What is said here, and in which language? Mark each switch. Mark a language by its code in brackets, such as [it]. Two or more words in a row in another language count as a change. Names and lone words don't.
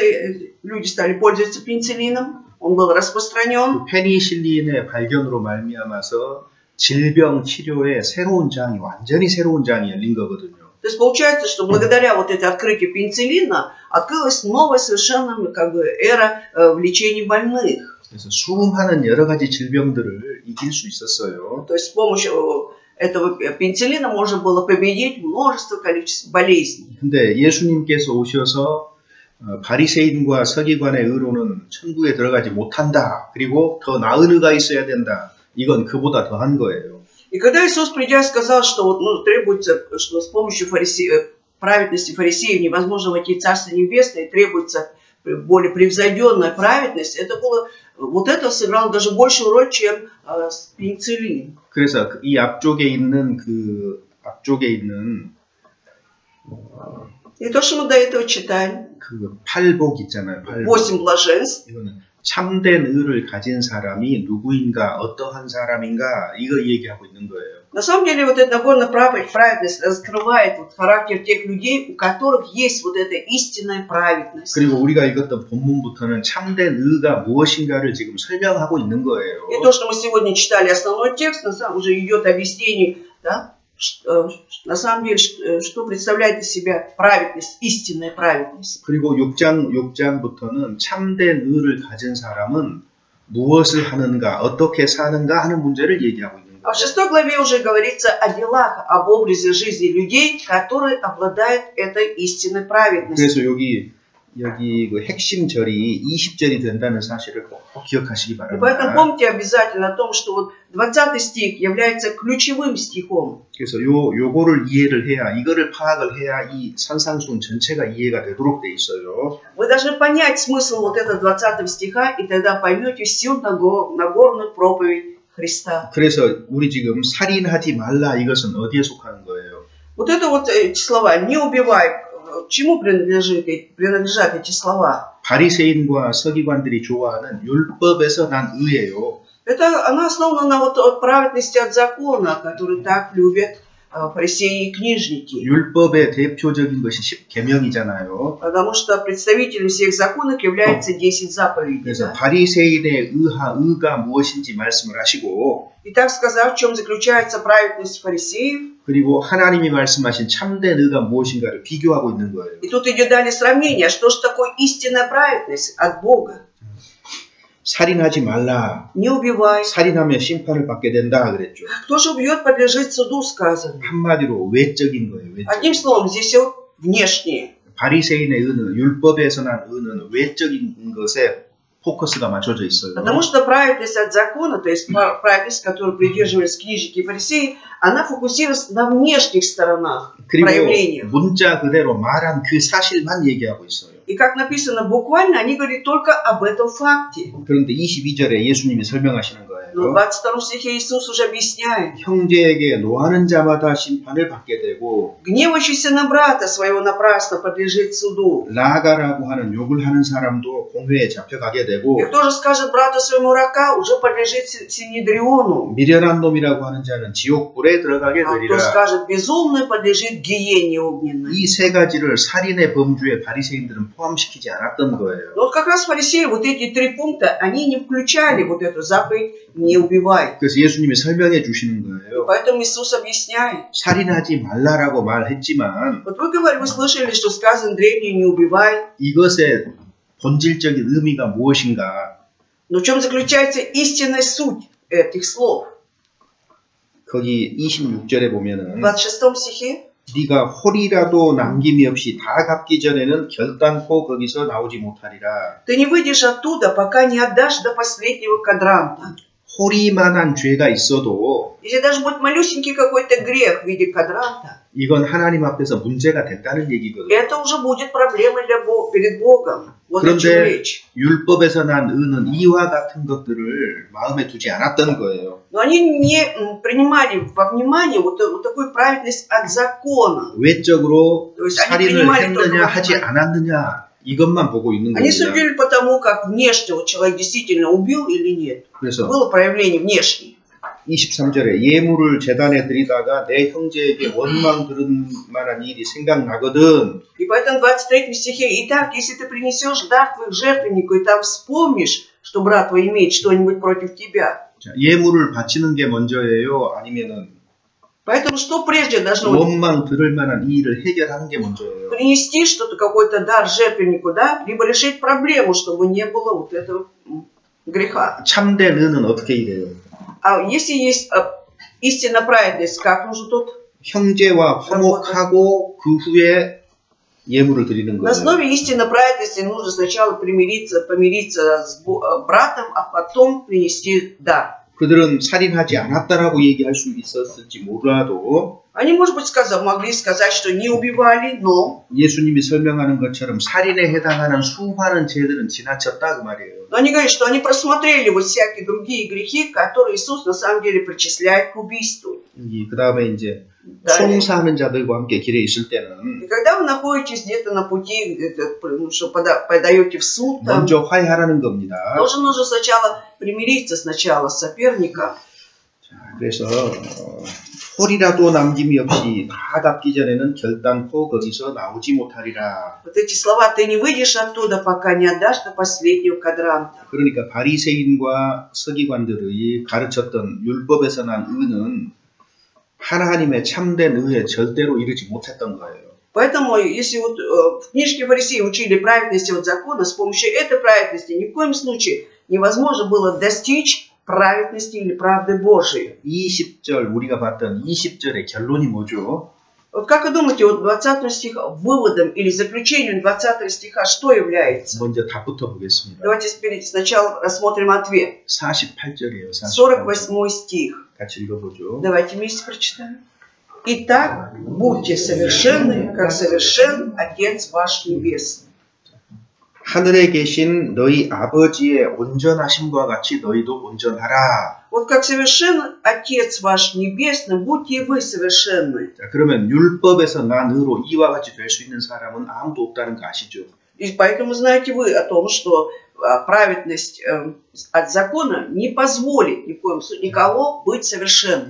[ru] Люди стали пользоваться пенициллином. Он был распространен. [ko] 그 페니실린의 발견으로 말미암아서 질병 치료에 완전히 새로운 장이 열린 거거든요. [ru] То есть получается, что благодаря вот этой открытию пенициллина открылась новая совершенно как бы эра в лечении больных. [ko] 그래서 수많은 여러 가지 질병들을 이길 수 있었어요. [ru] То есть с помощью этого пенициллина можно было победить множество количеств болезней. [ko] 근데 예수님께서 오셔서 바리새인과 서기관의 의로는 천국에 들어가지 못한다. 그리고 더 나은 의가 있어야 된다. 이건 그보다 더한 거예요. [ru] И когда Иисус, придя, сказал, что вот, требуется, что с помощью праведности фарисеев невозможно войти в Царство Небесное, и требуется более превзойденная праведность, это было, вот это сыграло даже большую роль, чем пенициллин. [ko] 그래서 이 앞쪽에 있는 [ru] И то, что мы до этого читали, [ko] 그 팔복 있잖아요. 팔복. [ru] 8 блаженств. [ko] 이거는 참된 의를 가진 사람이 누구인가, 어떠한 사람인가, 이거 얘기하고 있는 거예요. [ru] На самом деле, вот эта Нагорная праведность раскрывает вот характер тех людей, у которых есть вот эта истинная праведность. [ko] 그리고 우리가 읽었던 본문부터는 참된 의가 무엇인가를 지금 설명하고 있는 거예요. [ru] И то, что мы сегодня читали, основной текст, на самом деле уже идет объяснение, да? На самом деле, что представляет из себя праведность, истинная праведность. [ko] 그리고 6장부터는 참된 의를 가진 사람은 무엇을 하는가, 어떻게 사는가 하는 문제를 얘기하고 있는 [ru] А в [ko] 거예요. [ru] 6 главе уже говорится о делах, об образе жизни людей, которые обладают этой истинной праведностью. [ko] 그래서 여기 그 핵심 절이 20절이 된다는 사실을 꼭 기억하시기 [ru] И поэтому [ko] 바랍니다. [ru] помните обязательно о том, что вот 20 стих является ключевым стихом. [ko] 그래서 요거를 이해를 해야, 이거를 파악을 해야 이 산상수훈 전체가 이해가 되도록 돼 있어요. [ru] Вы должны понять смысл вот этого 20 стиха, и тогда поймете всю Нагорную проповедь Христа. [ko] 그래서 우리 지금 살인하지 말라, 이것은 어디에 속하는 거예요? [ru] Вот это вот эти слова «не убивай», чему принадлежат эти слова? [ko] 바리새인과 서기관들이 좋아하는 율법에서 난 의예요. [ru] Она основана на вот праведности от закона, который так любят фарисеи и книжники. [ko] 율법의 대표적인 것이 10계명이잖아요. [ru] Потому что представителем всех законов является 10 заповедей. [ko] 그래서 [ru] Да? [ko] 바리새인의 의가 무엇인지 말씀을 하시고, [ru] И так сказав, в чем заключается праведность фарисеев, [ko] 그리고 하나님이 말씀하신 참된 의가 무엇인가를 비교하고 있는 거예요. [ru] и тут идет далее сравнение, что же такое истинная праведность от Бога. [ko] 살인하지 말라. [ru] Не убивай. [ko] 살인하면 심판을 받게 된다 그랬죠. [ru] Кто же убьет, подлежит суду, сказано. [ko] 한마디로 외적인 거예요. 외적. [ru] Одним словом, здесь все внешнее. [ko] 바리새인의 의는, 율법에서 난 의는 외적인 것에 포커스가 맞춰져 있어요. [ru] Потому что праведность от закона, то есть праведность, которую придерживались книжники и фарисеи, она фокусируется на внешних сторонах, проявлениях. [ko] 그리고 문자 그대로 말한 그 사실만 얘기하고 있어요. [ru] И как написано буквально, они говорят только об этом факте. [ko] 그런데 22절에 예수님이 설명하시는 거예요. [ru] Но в 22 стихе Иисус уже объясняет. [ko] 형제에게 노하는 자마다 심판을 받게 되고 [ru] Гневающийся на брата своего напрасно подлежит суду. [ko] 라가라고 하는 욕을 하는 사람도 공회에 잡혀가게 되고 [ru] И кто же скажет брату своему рака, уже подлежит Синедриону. [ko] 미련한 놈이라고 하는 자는 지옥불에 들어가게 [ru] А кто [ko] 되리라. [ru] скажет безумный, подлежит гиене огненной. [ko] 이 세 가지를 살인의 범주에 바리새인들은 포함시키지 않았던 거예요. [ru] Но вот как раз фарисеи вот эти 3 пункта, они не включали вот эту заповедь «не убивай». [ko] 그래서 예수님이 설명해 주시는 거예요. [ru] Поэтому Иисус объясняет. [ko] 살인하지 말라라고 말했지만 [ru] Вот вы слышали, что сказано древнее «не убивай». [ko] 이것의 본질적인 의미가 무엇인가? [ru] Но в чем заключается истинная суть этих слов? [ko] 거기 26절에 보면은 [ru] В 26 стихе. [ko] 네가 홀이라도 남김이 없이 다 갚기 전에는 결단코 거기서 나오지 못하리라. [ru] Ты не выйдешь оттуда, пока не отдашь до последнего квадранта. [ko] 홀이만한 죄가 있어도 [ru] Если даже будет малюсенький какой-то грех в виде квадранта, [ko] 이건 하나님 앞에서 문제가 됐다는 얘기거든요. [ru] это уже будет проблемой перед Богом. Вот о чем [ko] 그런데 [ru] речь. [ko] 율법에서 난 의는 이와 같은 것들을 마음에 두지 않았던 거예요. [ru] Но они не принимали во внимание вот такую праведность от закона. [ko] 외적으로 [ru] То есть они [ko] 살인을 [ru] принимали только [ko] 했느냐 [ru] во [ko] 하지 [ru] внимание. [ko] 않았느냐 이것만 보고 있는 [ru] Они [ko] 겁니다. [ru] судили по тому, как внешне вот человек действительно убил или нет. [ko] 그래서 [ru] Было проявление внешнее. [ko] 23절에 예물을 제단에 드리다가 내 형제에게 원망 들은 만한 일이 생각나거든. [ru] И поэтому в 23 стихе: «Итак, если ты принесешь дар твой к жертвеннику, и там вспомнишь, что брат твой имеет что-нибудь против тебя». [ko] 자, 예물을 바치는 게 먼저예요? 아니면은 [ru] Поэтому что прежде должно быть? [ko] 원망 들을 만한 이 일을 해결하는 게 먼저예요. [ru] Принести что-то, какой-то дар жертвеннику, да? Либо решить проблему, чтобы не было вот этого греха. [ko] 참된 의는 어떻게 이래요? [ru] А если есть истинная праведность, как нужно тут? [ko] 형제와 화목하고 그 후에 예물을 드리는 [ru] На [ko] 거예요. [ru] основе истинной праведности нужно сначала помириться с братом, а потом принести дар. [ko] 그들은 살인하지 않았다라고 얘기할 수 있었을지 몰라도 [ru] Они, может быть, могли сказать, что не убивали, но [ko] 예수님이 설명하는 것처럼 살인에 해당하는 수많은 죄들은 지나쳤다 그 말이에요. [ru] но они говорят, что они просмотрели вот всякие другие грехи, которые Иисус на самом деле причисляет к убийству. [ko] 그 다음에 이제 송사하는 자들과 함께 길에 있을 때는 [ru] И когда вы находитесь где-то на пути, что подаете в суд, там, [ko] 먼저 화해하라는 겁니다. [ru] тоже нужно сначала примириться сначала с соперником. [ko] 자, 그래서 홀이라도 남김이 없이 다 갚기 전에는 결단코 거기서 나오지 못하리라. [ru] Вот эти слова: «Ты не выйдешь оттуда, пока не отдашь до последнего квадранта». [ko] 그러니까 바리새인과 서기관들이 가르쳤던 율법에서 난 의는 하나님의 참된 의에 절대로 이르지 못했던 거예요. [ru] Поэтому, если вот в книжке фарисеи учили праведности от закона, с помощью этой праведности ни в коем случае невозможно было достичь праведности или правды Божией. [ko] 20절 우리가 봤던 20절의 결론이 뭐죠? [ru] Вот как вы думаете, вот 20 стих выводом или заключением 20 стиха что является? [ko] 먼저 답부터 보겠습니다. [ru] Давайте сначала рассмотрим ответ. [ko] 48절이에요. [ru] 48 стих. [ko] 같이 읽어보죠. [ru] Давайте вместе прочитаем. «Итак, будьте совершенны, как совершен Отец ваш Небесный». [ko] 하늘에 계신 너희 아버지의 온전하심과 같이 너희도 온전하라. [ru] Вот как совершен Отец ваш Небесный, будьте и вы совершенны. [ko] 자, 그러면 율법에서 난 의로 이와 같이 될 수 있는 사람은 아무도 없다는 거 아시죠? [ru] И поэтому знаете вы о том, что праведность от закона не позволит ни в коем случае никого быть совершенным.